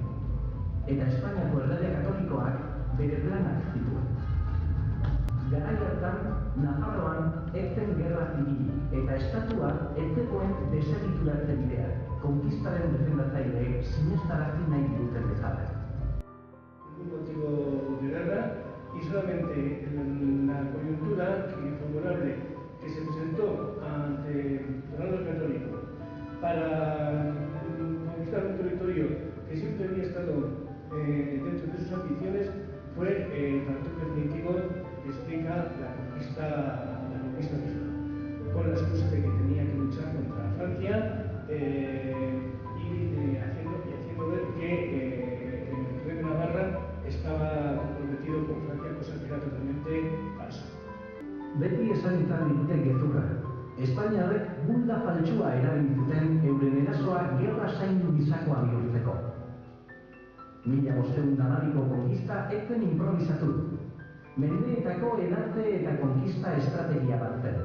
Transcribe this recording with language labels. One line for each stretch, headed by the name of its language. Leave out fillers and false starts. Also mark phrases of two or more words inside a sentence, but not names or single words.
Basque: Eta Espainiako Errege Katolikoak bere planak zituen. Garai hartan, Nafarroan ez zen gerra zibilik eta estatua ez zegoen desegituratze bidea, konkistaren defendatzaileek sinestarazi nahi duten bezala.
Spanish: Un motivo de guerra y solamente la coyuntura favorable que se presentó ante Fernando el Católico para conquistar un territorio que siempre había estado dentro de sus ambiciones fue el factor definitivo que explica la conquista misma, con la excusa de que tenía que luchar contra Francia y haciendo ver que el rey de Navarra estaba comprometido con Francia, cosa que era totalmente falsa.
Basque: Beti esan izan ditute gezurra. Espainiarrek bulda faltsua erabili zuten euren erasoa gerra zaindu gisakoa bihurtzeko. 1512ko konkista ez zen improvisatu. Mendeetako edatze eta konkista estrategia bat zen.